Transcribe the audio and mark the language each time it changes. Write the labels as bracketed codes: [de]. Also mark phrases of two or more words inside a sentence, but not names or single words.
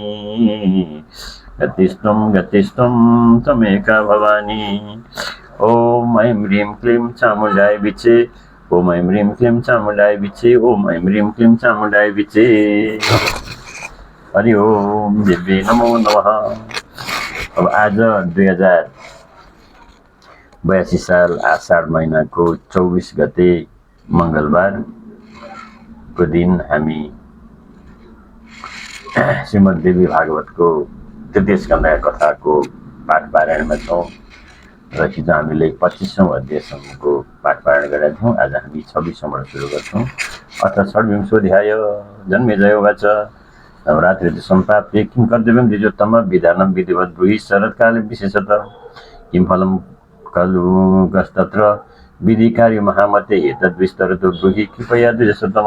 [sa] गतिष्ठं गतिष्ठं त्वमेका भवानी। ओम ऐं ह्रीं क्लीं चामुण्डाय विच्छे। ओम ऐं ह्रीं क्लीं चामुण्डाय विच्छे। ओम ऐं ह्रीं क्लीं चामुण्डाय विच्छे। हरि ओम दिव्यै नमो नमः। [ne] अब आज 2082 साल आषाढ महिनाको 24 गते मङ्गलबारको दिन हामी श्रीमद्देवी भागवतको तृतीय स्कन्धका कथाको पाठ पारायणमा छौँ र हिजो हामीले 25औं अध्यायसम्मको पाठ पारायण गरेका थियौँ। आज हामी 26औँबाट सुरु गर्छौँ। [sa] अथ षड्विंशोऽध्याय जन्मेजयोवाच नवरात्रि सम्प्राप्ते किं कर्तव्यं द्विजोत्तम विधानं विधिवत् ब्रूहि शरत्काले विशेषतः किं फलं खलु कस्तत्र विधिकार्य महामते एतद्विस्तरतो ब्रूहि कृपया द्विजोत्तम।